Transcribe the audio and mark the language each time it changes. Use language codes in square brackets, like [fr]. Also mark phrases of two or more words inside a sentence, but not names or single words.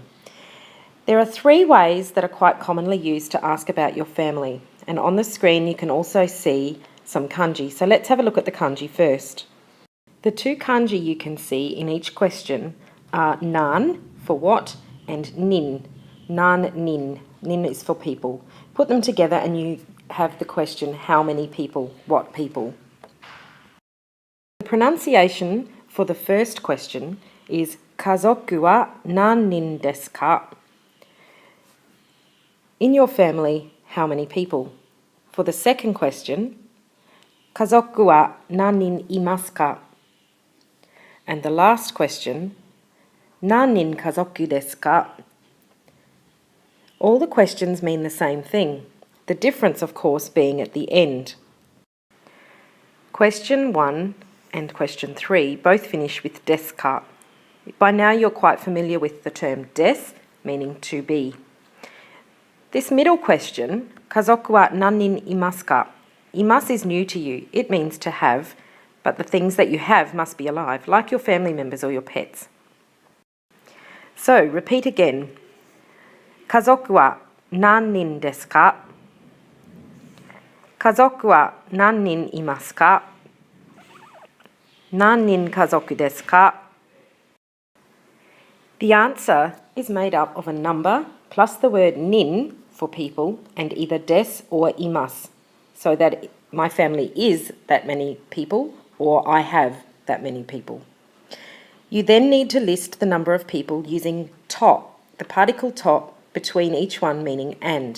[en] There are 3 ways that are quite commonly used to ask about your family, and on the screen you can also see some kanji. So let's have a look at the kanji first. The 2 kanji you can see in each question are nan, for what, and nin. [ja] 何、人. [en] Nin is for people. Put them together and you have the question, how many people, what people. The pronunciation for the first question is [ja] 家族は何人ですか? [en] In your family, how many people? For the second question, [ja] 家族は何人いますか? [en] And the last question, [ja] 何人家族ですか? [en] All the questions mean the same thing, the difference of course being at the end. Question 1 and question 3 both finish with [ja] ですか. [en] By now you're quite familiar with the term des, meaning to be. This middle question, [ja] 家族は何人いますか? [en] Imasu is new to you. It means to have, but the things that you have must be alive, like your family members or your pets. So, repeat again. [ja] 家族は何人ですか? 家族は何人いますか? 何人家族ですか? [en] The answer is made up of a number plus the word nin for people and either des or imasu, so that my family is that many people or I have that many people. You then need to list the number of people using to, the particle to between each one meaning and.